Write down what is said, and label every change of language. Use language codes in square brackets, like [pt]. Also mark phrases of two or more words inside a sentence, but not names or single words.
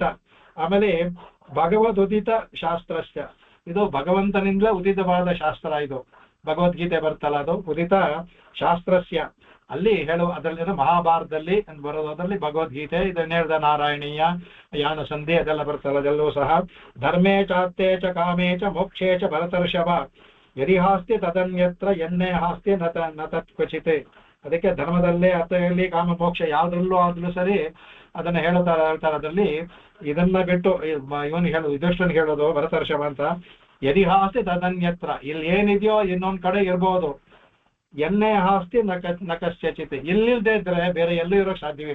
[kn] ಆಮೇಲೆ [sa] ಭಗವದುದಿತ ಶಾಸ್ತ್ರಸ್ಯ, [kn] ಇದು ಭಗವಂತನಿಂದಲೇ ಉದಿತವಾದ ಶಾಸ್ತ್ರ. ಇದು ಭಗವದ್ಗೀತೆ ಬರ್ತಲ್ಲ, ಅದು [sa] ಉದಿತ ಶಾಸ್ತ್ರಸ್ಯ [kn] ಅಲ್ಲಿ ಹೇಳುವ ಅದರಲ್ಲಿ ಮಹಾಭಾರತದಲ್ಲಿ ಬರೋದು, ಅದರಲ್ಲಿ ಭಗವದ್ಗೀತೆ ಇದನ್ನ ಹೇಳ್ದ ನಾರಾಯಣೀಯ ಯಾನ ಸಂಧಿ ಅದೆಲ್ಲ ಬರ್ತಲ್ಲ, ಅದೆಲ್ಲವೂ ಸಹ. [sa] ಧರ್ಮೇ ಚಾತ್ತೇ ಚ ಕಾಮೇ ಚ ಮೋಕ್ಷೇ ಚ ಭರತರ್ಷಭ ಯದಿ ಹಾಸ್ತಿ ತದನ್ಯತ್ರ ಎನ್ನೇ ಹಾಸ್ತಿ ನ ತತ್ಕ್ವಚಿತ್. [kn] ಅದಕ್ಕೆ ಧರ್ಮದಲ್ಲೇ ಅರ್ಥದಲ್ಲಿ ಕಾಮ ಮೋಕ್ಷ ಯಾವ್ದ್ರಲ್ಲೂ ಆದ್ರೂ ಸರಿ ಅದನ್ನ ಹೇಳ್ತಾರೆ. ಅದರಲ್ಲಿ ಇದನ್ನ ಬಿಟ್ಟು ಇವನಿಗೆ ಹೇಳೋದು, ಯುಧಿಷ್ಠನಿಗೆ ಹೇಳೋದು ಭರತರ್ಷಭ ಅಂತ, [sa] ಯದಿ ಹಾಸ್ತಿ ತದನ್ಯತ್ರ, [kn] ಇಲ್ಲಿ ಏನಿದೆಯೋ ಇನ್ನೊಂದ್ ಕಡೆ ಇರ್ಬೋದು, [sa] ಎನ್ನೇ ಹಾಸ್ತಿ ನ ಕಶ್ಚಿತ್, [kn] ಇಲ್ಲಿಲ್ದೇ ಇದ್ರೆ ಬೇರೆ ಎಲ್ಲೂ ಇರೋಕ್ ಸಾಧ್ಯವಿಲ್ಲ.